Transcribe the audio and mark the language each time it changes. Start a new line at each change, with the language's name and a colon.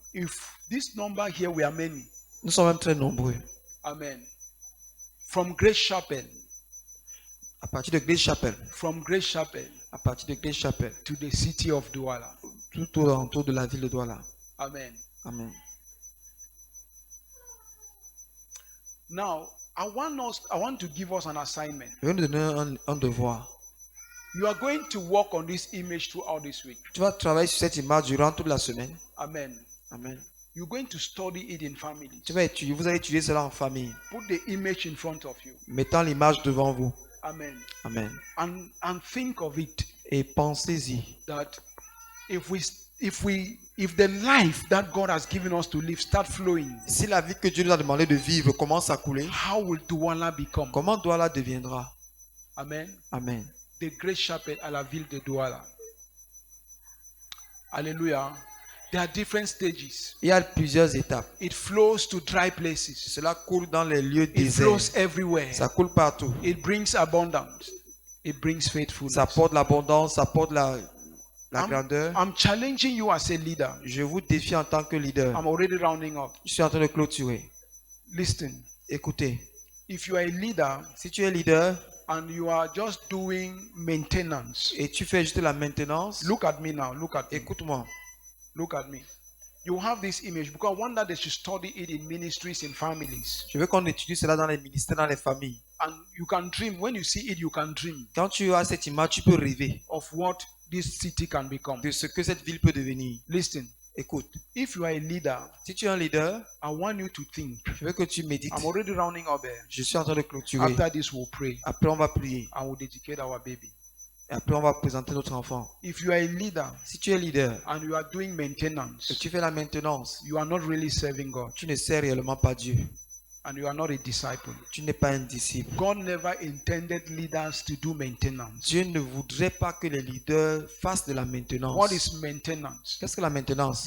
English: If this number here we are many.
French: Nous sommes même très nombreux.
English: Amen. From Grace Chapel,
French: À partir de Grace Chapel.
English: from Grace Chapel
French: À partir de Grace Chapel.
English: to the city of Douala.
French: Tout autour de la ville de Douala.
English: Amen.
French: Amen.
English: Now, I want to give us an assignment.
French: Je vais nous donner un devoir.
English: You are going to work on this image throughout this week.
French: Tu vas travailler sur cette image durant toute la semaine.
English: Amen.
French: Amen.
English: You're going to study it in families.
French: Tu vas étudier, vous allez étudier cela en famille.
English: Put the image in front of you.
French: Mettant l'image devant vous.
English: Amen.
French: Amen.
English: And think of it
French: Et pensez-y.
English: that if the life that God has given us to live start flowing,
French: Si la vie que Dieu nous a demandé de vivre commence à couler,
English: how will Douala become?
French: comment Douala deviendra?
English: Amen.
French: Amen. The Great Chapel à la ville de Douala.
English: Hallelujah. There are different stages.
French: Il y a plusieurs étapes.
English: It flows to dry places.
French: Cela coule dans les lieux
English: It
French: déserts.
English: flows everywhere.
French: Ça coule partout.
English: It brings abundance. It brings faithfulness.
French: Ça apporte l'abondance, ça apporte la
English: I'm-
French: grandeur.
English: I'm challenging you as a leader.
French: Je vous défie en tant que leader.
English: I'm already rounding up.
French: Je suis en train de clôturer.
English: Listen,
French: Écoutez,
English: if you are a leader
French: si tu es leader
English: and you are just doing maintenance,
French: et tu fais juste la maintenance,
English: look at me now. Look at me.
French: écoute-moi.
English: Look at me. You have this image because I want that they should study it in ministries, in families.
French: Je veux qu'on étudie cela dans les ministères, dans les familles.
English: And you can dream. When you see it, you can dream
French: Quand tu as cette image, tu peux rêver
English: of what this city can become.
French: de ce que cette ville peut devenir.
English: Listen,
French: Écoute,
English: if you are a leader,
French: si tu es un leader,
English: I want you to think.
French: je veux que tu médites.
English: I'm already rounding up there.
French: Je suis en train de clôturer.
English: After this, we'll pray
French: Après, on va prier.
English: and we'll dedicate our baby.
French: Et après, on va présenter notre enfant.
English: If you are a leader
French: Si tu es leader
English: and you are doing maintenance,
French: et tu fais la maintenance,
English: you are not really serving God
French: tu ne sers réellement pas Dieu.
English: and you are not a disciple.
French: Tu n'es pas un disciple.
English: God never intended leaders to do maintenance.
French: Dieu ne voudrait pas que les leaders fassent de la maintenance.
English: What is maintenance?
French: Qu'est-ce que la maintenance?